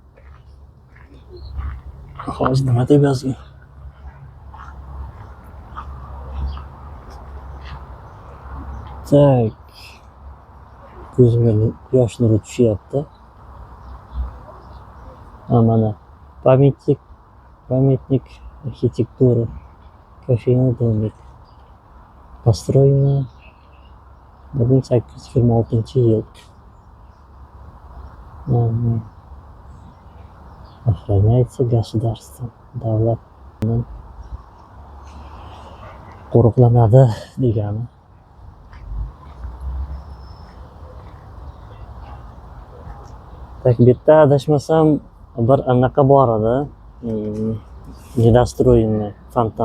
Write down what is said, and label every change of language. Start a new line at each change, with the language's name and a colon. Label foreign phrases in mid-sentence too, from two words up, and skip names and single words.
Uzbek: Hozir nima deb yozgan? Tak. Ko'zimga yosh nuri tushyapti.
Russian: Mana памятник архитектуры. Кофейный домик. Построено 1826-yil. Охраняется государством.
Uzbek: Davlat qo'riqlanadi degani. Tak, bitta adashmasam bir anaqa bor edi.
Russian: Недостроенный fontan.